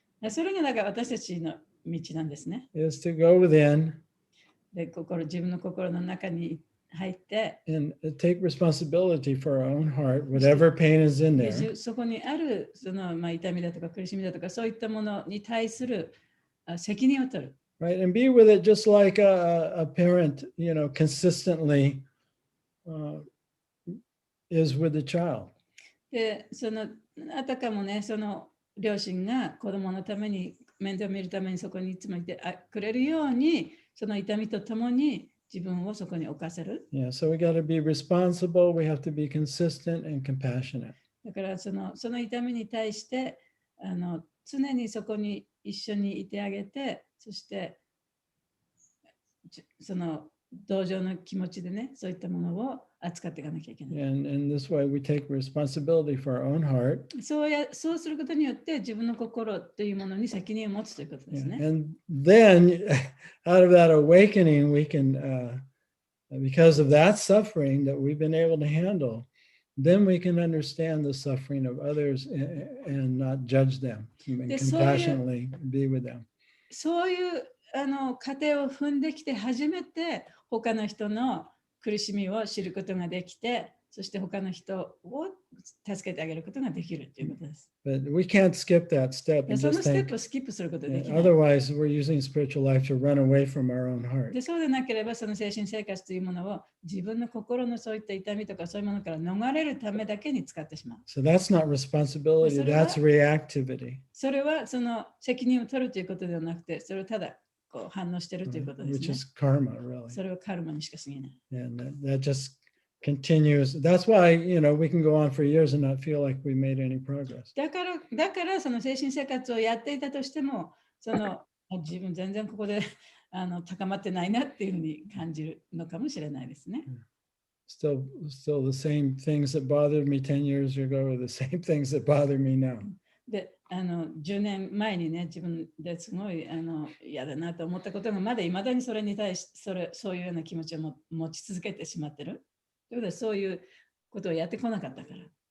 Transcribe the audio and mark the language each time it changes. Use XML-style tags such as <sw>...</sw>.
<ja>それがだから私たちの道なんですね。</ja> <en>Is to go within</en> <ja>で、自分の心の中に入って、</ja> <en>and take responsibility for our own heart, whatever pain is in there.</en> <ja>そこにあるその痛みだとか苦しみだとかそういったものに対する責任を取る。</ja> <en>Right, and be with it just like a parent, consistently is with the child.</en> <ja>で、あたかもね、その両親が子供のために面倒を見るためにそこにいつもいてくれるように、その痛みとともに自分をそこに置かせる。</ja> <en>Yeah, so we got to be responsible. We have to be consistent and compassionate.</en> <ja>だからその痛みに対して常にそこに一緒にいてあげて、そしてその同情の気持ちでね、そういったものを扱っていかなきゃいけない。</ja> <en>And this way we take responsibility for our own heart.</en> <ja>そうすることによって自分の心というものに責任を持つということですね。</ja> <en>Yeah. And then out of that awakening, we can, because of that suffering that we've been able to handle, then we can understand the suffering of others and not judge them and compassionately be with them.</en> <ja>そういう過程を踏んできて初めて他の人の苦しみを知ることができて、そして他の人を助けてあげることができるということです。</ja> <en>But we can't skip that step and</en> <ja>そのステッ</ja> <en>think,</en> <ja>プをスキップすることができない。</ja> <en>otherwise we're using spiritual life to run away from our own heart.</en> <ja>で、そうでなければその精神生活というものを自分の心のそういった痛みとかそういうものから逃れるためだけに使ってしまう。</ja> <en>So that's not responsibility, that's reactivity.</en> <ja>それはその責任を取るということではなくて、それをただ反応しているということですね。</ja> <en>Which is karma, really.</en> <ja>それはカルマにしか過ぎない。</ja> <en>And that just continues. That's why, we can go on for years and not feel like we made any progress.</en> <ja>だからその精神生活をやっていたとしても、自分全然ここで高まってないなっていうふうに感じるのかもしれないですね。</ja> <en>Still the same things that bothered me 10 years ago are the same things that bother me now.</en> <ja>で、10年前にね、自分ですごい嫌だなと思ったことがまだいまだにそれに対してそういうような気持ちを持ち続けてしまってる。ということはそういうことをやってこなかったから。</ja>